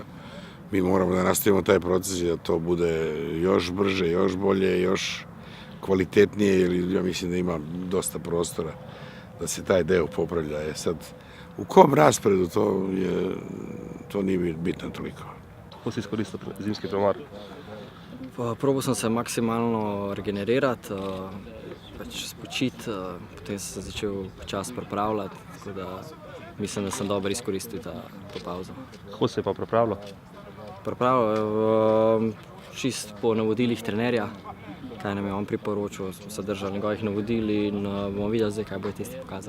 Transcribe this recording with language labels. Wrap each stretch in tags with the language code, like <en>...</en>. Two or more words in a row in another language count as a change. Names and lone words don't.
<sr>Mi moramo da nastavimo taj proces i da to bude još brže, još bolje, još kvalitetnije, jer ja mislim da ima dosta prostora da se taj deo popravlja. Sad, u kom rasporedu to nije bitno toliko.</sr> <hr>Kako si iskoristio zimski premor?</hr> <sl>Probal sem se maksimalno regenerirati, spočiti, potem sem se začel počasi pripravljati, tako da mislim, da sem dobro izkoristil to pauzo. Kako se je pa pripravljal? Pripravljal čist po navodilih trenerja, kaj nam je on priporočil, smo se držali njegovih navodil in bomo videli zdaj, kaj bo tisti pokazalo.</sl>